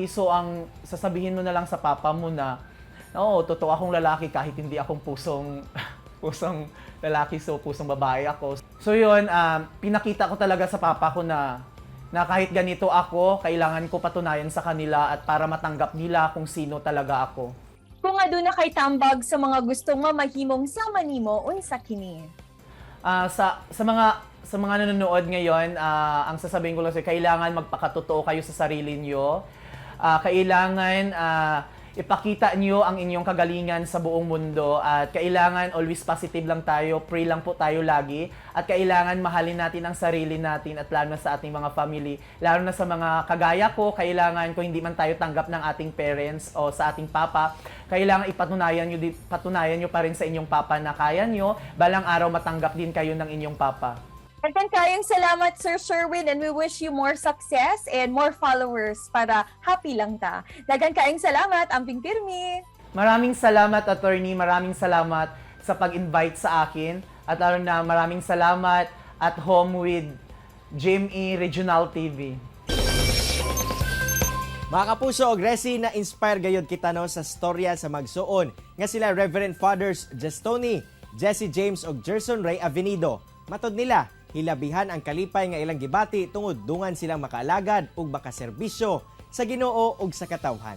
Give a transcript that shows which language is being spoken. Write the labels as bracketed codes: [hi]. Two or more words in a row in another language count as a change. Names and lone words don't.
[tl] So ang sasabihin mo na lang sa papa mo na, oo, totoo akong lalaki kahit hindi akong pusong lalaki, so pusong babae ako. So yun, pinakita ko talaga sa papa ko na na kahit ganito ako, kailangan ko patunayan sa kanila at para matanggap nila kung sino talaga ako. [ceb] Kung aduna kay tambag sa mga gustong mamahimong sama nimo unsa kini? [tl] Sa mga nanonood ngayon, ang sasabihin ko lang sa kailangan magpakatotoo kayo sa sarili niyo. Kailangan ipakita niyo ang inyong kagalingan sa buong mundo at kailangan [en] always positive [tl] lang tayo, pray lang po tayo lagi at kailangan mahalin natin ang sarili natin at lalo na sa ating mga family. Lalo na sa mga kagaya ko, kailangan kung hindi man tayo tanggap ng ating parents o sa ating papa, kailangan patunayan niyo pa rin sa inyong papa na kaya niyo, balang araw matanggap din kayo ng inyong papa. [ceb] Daghang kayong salamat, Sir Sherwin, [en] and we wish you more success and more followers [ceb] para happy lang ta. Daghang kayong salamat, Amping Pirmi. [tl] Maraming salamat, attorney. Maraming salamat sa pag-invite sa akin. At lalo na maraming salamat at home with GMA Regional TV. [ceb] Mga kapuso og Resi, na-inspire gayud kita no sa storya sa magsuon nga sila Reverend Fathers Jestoni, Jesse James ug Gerson Ray Avenido. Matod nila, hilabihan ang kalipay nga ilang gibati tungod dungan silang makaalagad ug makaserbisyo sa Ginoo ug sa katawhan.